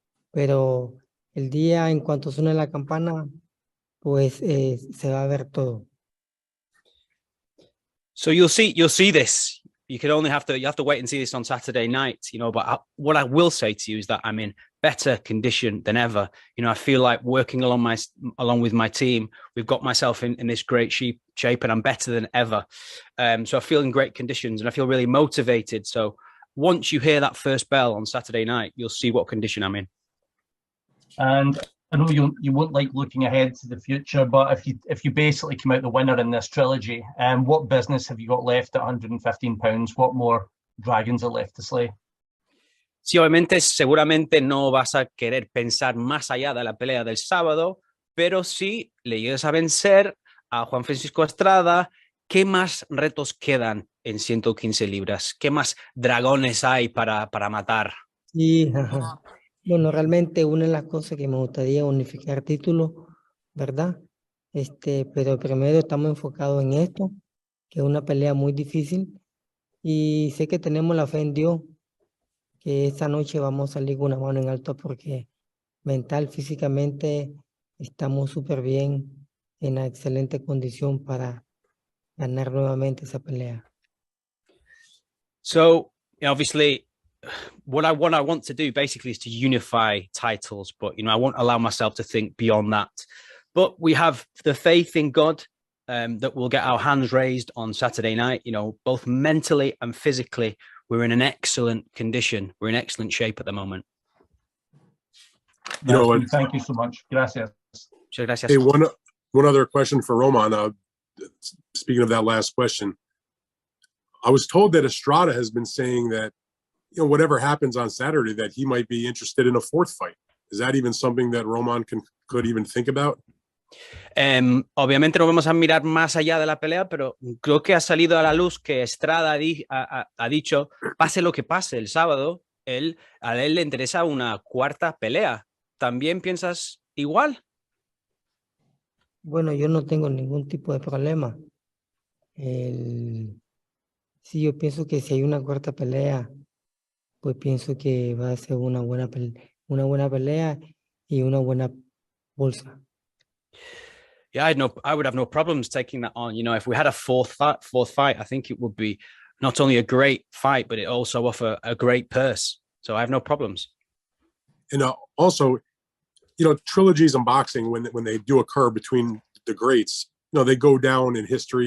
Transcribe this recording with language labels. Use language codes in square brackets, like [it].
[es] Pero el día en cuanto suene la campana, pues se va a ver todo. [en] So you'll see this. You have to wait and see this on Saturday night, you know, but what I will say to you is that I'm in better condition than ever. You know, I feel like working along with my team, we've got myself in this great shape and I'm better than ever. So I feel in great conditions and I feel really motivated. So once you hear that first bell on Saturday night, you'll see what condition I'm in. And I know you won't like looking ahead to the future, but if you basically come out the winner in this trilogy, what business have you got left at 115 pounds? What more dragons are left to slay? [es] Sí, obviamente, seguramente no vas a querer pensar más allá de la pelea del sábado, pero si le llegas a vencer a Juan Francisco Estrada, ¿qué más retos quedan en 115 libras? ¿Qué más dragones hay para matar? Sí, ajá. Bueno, realmente una de las cosas que me gustaría unificar títulos, ¿verdad? Pero primero estamos enfocados en esto, que es una pelea muy difícil y sé que tenemos la fe en Dios, que esta noche vamos a salir con una mano en alto porque mental, físicamente estamos súper bien, en una excelente condición para ganar nuevamente esa pelea. [en] So, obviously, what I want to do basically is to unify titles, but I won't allow myself to think beyond that. But we have the faith in God that we'll get our hands raised on Saturday night. Both mentally and physically, we're in an excellent condition. We're in excellent shape at the moment. Thank you so much. [es] Gracias. Gracias. [en] Hey, one other question for Roman. Speaking of that last question, I was told that Estrada has been saying that, whatever happens on Saturday, that he might be interested in a fourth fight. Is that even something that Roman could even think about? [es] Obviamente no vamos a mirar más allá de la pelea, pero creo que ha salido a la luz que Estrada ha dicho, pase lo que pase el sábado, a él le interesa una cuarta pelea. ¿También piensas igual? Bueno, yo no tengo ningún tipo de problema. Sí, yo pienso que si hay una cuarta pelea, pues pienso que va a ser una buena pelea y una buena bolsa. [en] Yeah, I would have no problems taking that on. If we had a fourth fight, I think it would be not only a great fight, but it also offer a great purse. So I have no problems. And also, trilogies in boxing, when they do occur between the greats, they go down in history